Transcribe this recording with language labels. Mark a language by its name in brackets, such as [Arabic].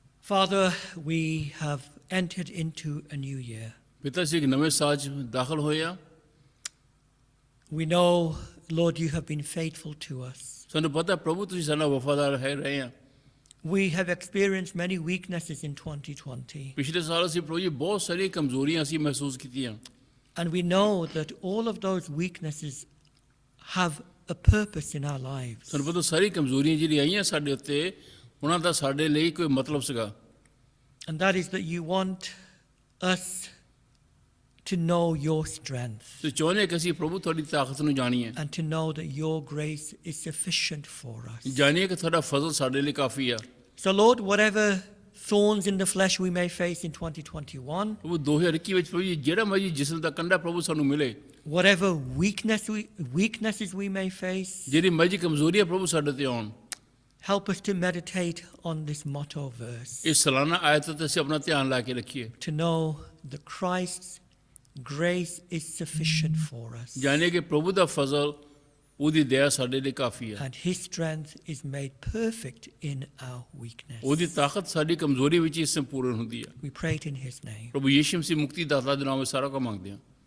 [English] Father, we have entered into a new year. [Punjabi] ਪਿਤਾ ਅਸੀਂ ਇੱਕ ਨਵੇਂ ਸਾਲ 'ਚ ਦਾਖਲ ਹੋਏ ਹਾਂ। [English] We know, Lord, you have been faithful to us. [Punjabi] ਸਾਨੂੰ ਪਤਾ ਪ੍ਰਭੂ ਤੁਸੀਂ ਸਾਡਾ ਵਫਾਦਾਰ ਰਹੇ ਹਾਂ। [English] We have experienced many weaknesses in 2020. [Punjabi] ਪਿਛਲੇ ਸਾਲ ਅਸੀਂ ਪ੍ਰਭੂ ਜੀ ਬਹੁਤ ਸਾਰੀਆਂ ਕਮਜ਼ੋਰੀਆਂ ਅਸੀਂ ਮਹਿਸੂਸ ਕੀਤੀਆਂ। [English] And we know that all of those weaknesses have a purpose in our lives. [Punjabi] ਸਾਨੂੰ ਪਤਾ ਸਾਰੀ ਕਮਜ਼ੋਰੀਆਂ ਜਿਹੜੀਆਂ ਆਈਆਂ ਸਾਡੇ ਉੱਤੇ ਉਹਨਾਂ ਦਾ ਸਾਡੇ ਲਈ ਕੋਈ ਮਤਲਬ ਸੀਗਾ। [English] And that is that you want us to know your strength [Punjabi] ਤੁਸੀਂ ਚਾਹੁੰਦੇ ਕਿ ਅਸੀਂ ਪ੍ਰਭੂ ਤੁਹਾਡੀ ਤਾਕਤ ਨੂੰ ਜਾਣੀਏ, [English] and to know that your grace is sufficient for us. [Punjabi] ਜਾਣੀਏ ਕਿ ਤੁਹਾਡਾ ਫਜ਼ਲ ਸਾਡੇ ਲਈ ਕਾਫੀ ਆ। [English] So Lord, whatever thorns in the flesh we may face in 2021, [Punjabi] ਪ੍ਰਭੂ 2021 ਵਿੱਚ ਪ੍ਰਭੂ ਜੀ ਜਿਹੜਾ ਮਰਜ਼ੀ ਜਿਸਮ ਦਾ ਕੰਡਾ ਪ੍ਰਭੂ ਸਾਨੂੰ ਮਿਲੇ, [English] whatever weaknesses we may face, [Punjabi] ਜਿਹੜੀ ਮਰਜ਼ੀ ਕਮਜ਼ੋਰੀਆਂ ਪ੍ਰਭੂ ਸਾਡੇ ਤੇ ਆਉਣ, [English] help us to meditate on this motto verse, [Punjabi] ਇਸ ਸਾਲਾਨਾ ਆਇਤ ਤੇ ਅਸੀਂ ਆਪਣਾ ਧਿਆਨ ਲਾ ਕੇ ਰੱਖੀਏ, [English] to know that Christ's grace is sufficient for us, [Punjabi] ਜਾਣੀਏ ਕਿ ਪ੍ਰਭੂ ਦਾ ਫਜ਼ਲ ਉਹਦੀ ਦਇਆ ਸਾਡੇ ਲਈ ਕਾਫੀ ਆ, [English] and His strength is made perfect in our weakness. [Punjabi] ਉਹਦੀ ਤਾਕਤ ਸਾਡੀ ਕਮਜ਼ੋਰੀ ਵਿੱਚ ਹੀ ਸੰਪੂਰਨ ਹੁੰਦੀ ਆ। [English] We pray it in His name. [Punjabi] ਪ੍ਰਭੂ ਯੀਸ਼ੂ ਮਸੀਹ ਮੁਕਤੀ ਦਾਤਾ ਦੇ ਨਾਮ ਵਿੱਚ ਸਾਰਾ ਕੁਝ ਮੰਗਦੇ ਹਾਂ।